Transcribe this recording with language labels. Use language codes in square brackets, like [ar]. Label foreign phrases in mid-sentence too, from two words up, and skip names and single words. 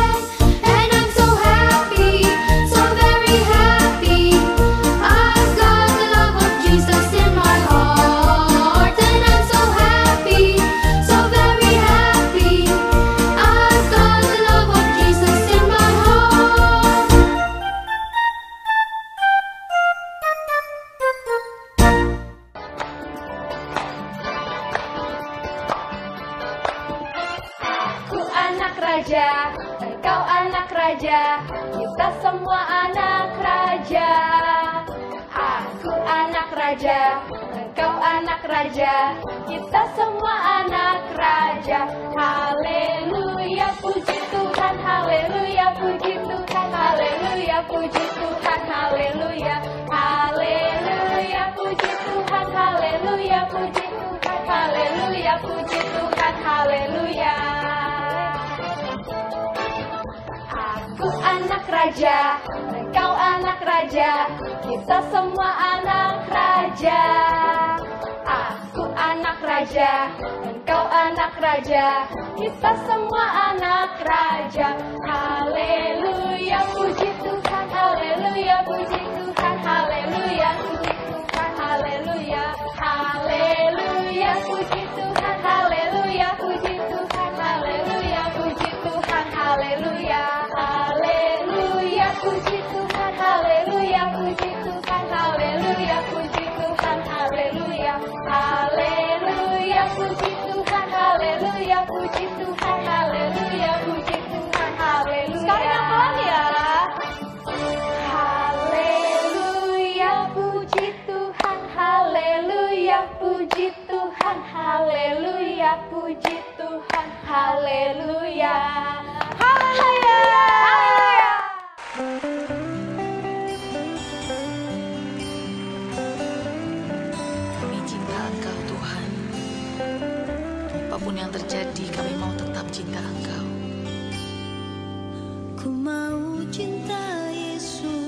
[en] And I'm so happy, so very happy. I've got the love of Jesus in my heart. And I'm so happy, so very happy. I've got the love of Jesus in my heart. [id] Aku anak raja, engkau anak raja, kita semua anak raja. Aku anak raja, engkau anak raja, kita semua anak raja. Haleluya, puji Tuhan, haleluya, puji Tuhan, haleluya, puji Tuhan, haleluya. Haleluya, puji Tuhan, haleluya, puji Tuhan, haleluya, puji Tuhan, haleluya. Aku anak raja, engkau anak raja, kita semua anak raja. Aku anak raja, engkau anak raja, kita semua anak raja. Haleluya, puji Tuhan, haleluya, puji Tuhan, haleluya, puji Tuhan, haleluya. Haleluya, puji Tuhan, haleluya, puji Tuhan, haleluya, puji Tuhan, haleluya. Haleluya, puji Tuhan, haleluya, puji Tuhan, haleluya, puji Tuhan, haleluya. Haleluya, puji Tuhan, haleluya, puji Tuhan, haleluya, puji Tuhan, haleluya. Sekarang yang pelan ya. Haleluya, puji Tuhan, haleluya, puji Tuhan, haleluya, puji Tuhan, haleluya. Haleluya. Kami cinta Engkau Tuhan. Apapun yang terjadi, kami mau tetap cinta Engkau. Ku mau cinta Yesus.